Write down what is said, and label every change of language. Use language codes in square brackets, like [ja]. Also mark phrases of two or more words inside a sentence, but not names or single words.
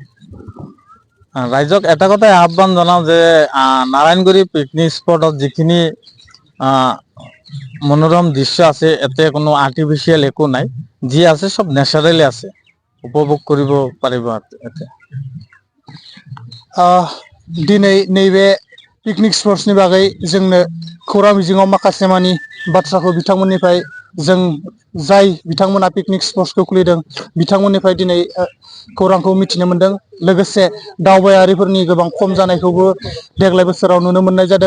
[as] ৰাইজক এটা কথাই আহ্বান জনাও যে নাৰায়ণগুৰি [en] picnic spot [as] যিখিনি মনোৰম দৃশ্য আছে, ইয়াতে কোনো আৰ্টিফিচিয়েল একো নাই। যি আছে সব নেচাৰেলি আছে, উপভোগ কৰিব পাৰিব ইয়াতে। [brx] दिनै नैबे [en] picnic spots [brx] बागै जोंनो खौरां बिजोङाव माखासे मानि बाथ्राखौ बिथांमोननिफ्राय जों जाय बिथांमोना [en] picnic spots [brx] खुलिदों बिथांमोननिफ्राय दिनै खौरांखौ मिथिनो मोनदों। लोगोसे दावबायारिफोरनि गोबां खम जानायखौबो देग्लाय बोसोराव नुनो मोननाय जादों।